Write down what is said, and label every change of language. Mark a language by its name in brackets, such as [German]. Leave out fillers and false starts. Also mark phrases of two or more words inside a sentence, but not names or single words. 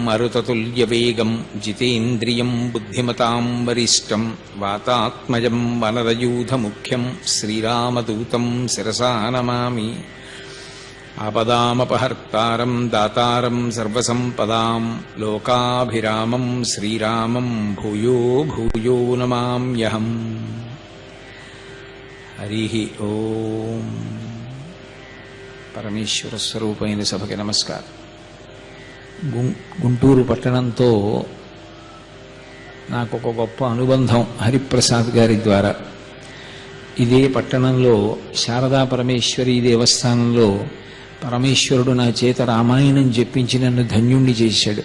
[Sanskrit] मरुततुल्यवेगम् जितेन्द्रियम् बुद्धिमताम् वरिष्ठम् वातात्मजम् वनरयूथमुख्यम् श्रीरामदूतम् शिरसा नमामि। आपदामपहर्तारम् दातारम् सर्वसम्पदाम् लोकाभिरामम् श्रीरामम् भूयो भूयो नमाम्यहम्। हरिः ओम्। [Telugu] పరమేశ్వర స్వరూపమైన సభకి నమస్కారం. గుంటూరు పట్టణంతో నాకు ఒక గొప్ప అనుబంధం హరిప్రసాద్ గారి ద్వారా. ఇదే పట్టణంలో శారదా పరమేశ్వరి దేవస్థానంలో పరమేశ్వరుడు నా చేత రామాయణం చెప్పించి నన్ను ధన్యుణ్ణి చేశాడు.